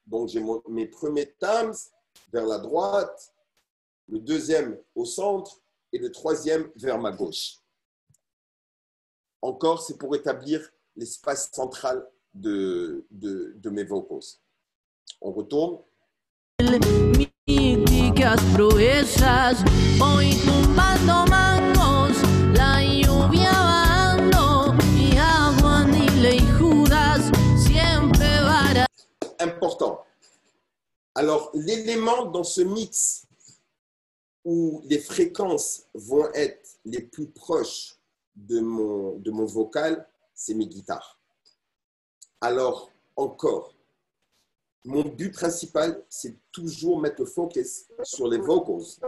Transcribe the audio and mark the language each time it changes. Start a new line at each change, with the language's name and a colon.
French: Donc, j'ai mes premiers timbres vers la droite, le deuxième au centre et le troisième vers ma gauche. Encore, c'est pour établir l'espace central de mes vocals. On retourne.
Spanish: Míticas proezas, voy tumbando mangos, la lluvia bajando y agua ni le juras, siempre vara.
French: Important. Alors, l'élément dans ce mix où les fréquences vont être les plus proches de mon vocal, c'est mes guitares. Alors, encore, mon but principal, c'est toujours mettre le focus sur les vocals.